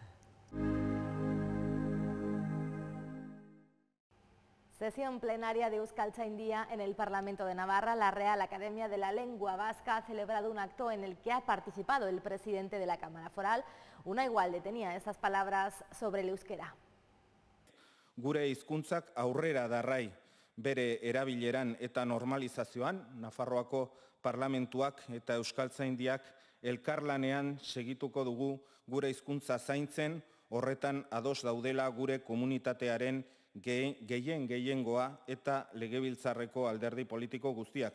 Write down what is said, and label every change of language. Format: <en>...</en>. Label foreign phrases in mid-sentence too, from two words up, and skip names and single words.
<es>Sesión plenaria de Euskaltzaindia en el Parlamento de Navarra. La Real Academia de la Lengua Vasca ha celebrado un acto en el que ha participado el presidente de la Cámara Foral. Una igual tenía estas palabras sobre el euskera.</es> <eu>Gure hizkuntzak aurrera darrai bere erabileran eta normalizazioan, Nafarroako parlamentuak eta Euskaltzaindiak elkarlanean segituko dugu gure hizkuntza zaintzen, horretan ados daudela gure komunitatearen gehiengoa eta legebiltzarreko alderdi politiko guztiak.</eu>